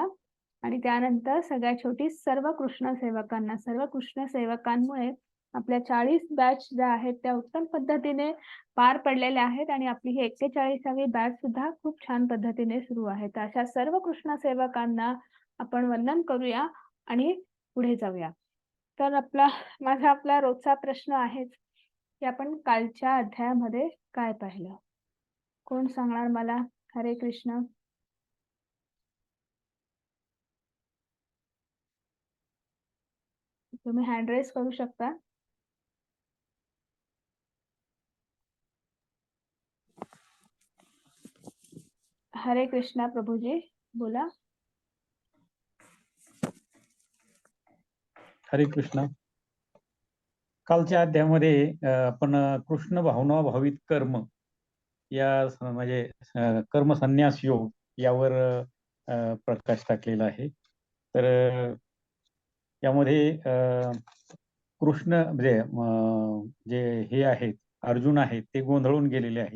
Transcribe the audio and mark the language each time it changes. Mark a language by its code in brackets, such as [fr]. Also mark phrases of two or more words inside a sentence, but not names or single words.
[mr] आणि त्यानंतर सगळ्या छोटी सर्व कृष्ण सेवकांमुळे आपल्या 40 बॅच ज्या आहेत त्या उत्तम पद्धतीने पार पडलेल्या आहेत आणि आपली ही 41वी बॅच सुद्धा खूप छान पद्धतीने सुरू आहे. तर अशा सर्व कृष्ण सेवकांना आपण वंदन करूया आणि पुढे जाऊया. तर आपला रोजचा प्रश्न आहे की आपण कालच्या अध्यायामध्ये काय पाहिलं. कोण सांगणार मला? हरे कृष्ण. तुम्ही [en] hand raise [mr] करू शकता. हरे कृष्णा प्रभूजी, बोला. हरे कृष्ण. कालच्या अध्यायामध्ये आपण कृष्ण भावना भावित कर्म या म्हणजे कर्म संन्यास योग यावर प्रकाश टाकलेला आहे. तर यामध्ये कृष्ण म्हणजे जे हे आहेत अर्जुन आहेत ते गोंधळून गेलेले आहेत.